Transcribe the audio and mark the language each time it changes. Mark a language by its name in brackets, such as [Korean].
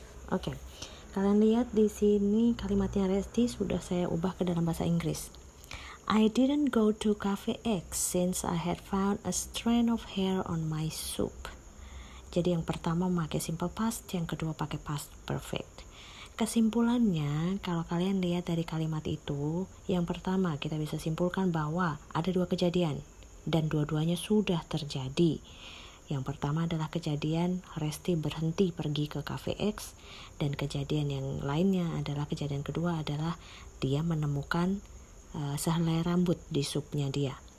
[Indonesian] Oke. Kalian lihat di sini kalimatnya Resti sudah saya ubah ke dalam bahasa Inggris. [English] I didn't go to Cafe X since I had found a strand of hair on my soup. [Indonesian] Jadi yang pertama memakai simple past, yang kedua pakai past perfect. Kesimpulannya, kalau kalian lihat dari kalimat itu, yang pertama kita bisa simpulkan bahwa ada dua kejadian dan dua-duanya sudah terjadi. Yang pertama adalah kejadian Resti berhenti pergi ke Cafe X, dan kejadian yang lainnya adalah kejadian kedua adalah dia menemukan sehelai rambut di supnya dia.